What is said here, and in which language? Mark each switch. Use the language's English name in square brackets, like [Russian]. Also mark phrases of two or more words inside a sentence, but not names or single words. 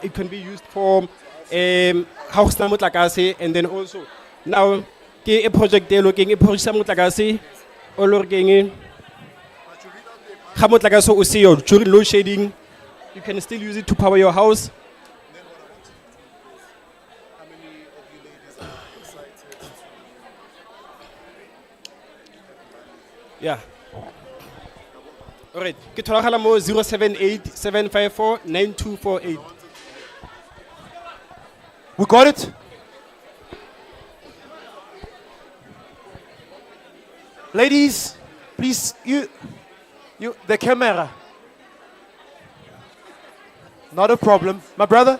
[English] It can be used for house motlakase, and then also now a project they're looking at motlakase or looking during load shedding. You can still use it to power your house. Yeah. All right. [Tswana] Ke tholagala mo 078-754-9248. [English] We got it? Ladies, please, you, the camera. Not a problem. My brother?